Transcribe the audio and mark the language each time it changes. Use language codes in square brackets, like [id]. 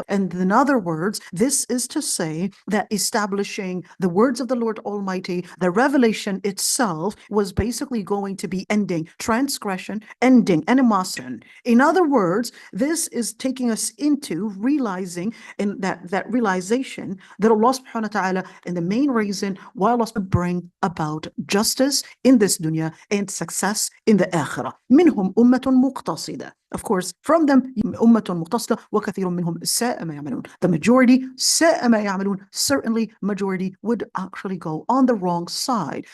[en] And in other words, this is to say that establishing the words of the Lord Almighty, the revelation itself was basically going to be ending transgression, ending animosity. In other words, this is taking us into realizing, and that realization that Allah subhanahu wa ta'ala, and the main reason why Allah will bring about justice in this dunya and success in the akhirah. [ar] منهم أمة مقتصدة. [en] Of course, from them, [ar] أمة مقتصدة وكثير منهم ساء ما يعملون. [en] The majority, [ar] ساء ما يعملون, [en] certainly majority would actually go on the wrong side.